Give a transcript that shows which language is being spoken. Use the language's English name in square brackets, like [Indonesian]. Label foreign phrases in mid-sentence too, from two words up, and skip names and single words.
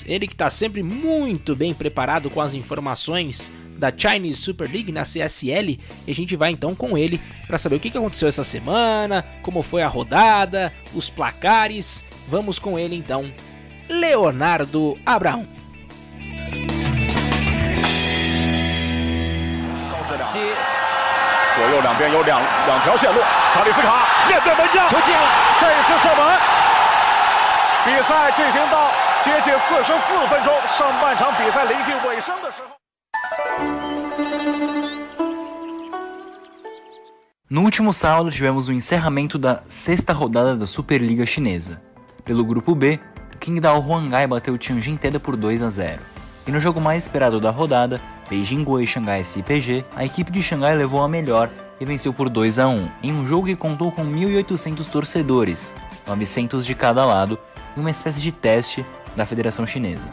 [Portuguese] Ele que está sempre muito bem preparado com as informações da [English] Chinese Super League [Portuguese] na CSL. E a gente vai então com ele para saber o que aconteceu essa semana, como foi a rodada, os placares. Vamos com ele então, Leonardo Abraão. [Chinese] 左右两边有两条线路，卡里斯卡面对门将，球进了，这一次射门。比赛进行到接近44分钟，上半场比赛临近尾声的时候。 [Portuguese] No último sábado tivemos o encerramento da 6ª rodada da Superliga Chinesa. Pelo grupo B, o Qingdao Huanghai bateu o Tianjin Teda por 2-0. E no jogo mais esperado da rodada, Beijing Guo e Xangai SIPG, a equipe de Xangai levou a melhor e venceu por 2-1, em um jogo que contou com 1.800 torcedores, 900 de cada lado, em uma espécie de teste da Federação Chinesa.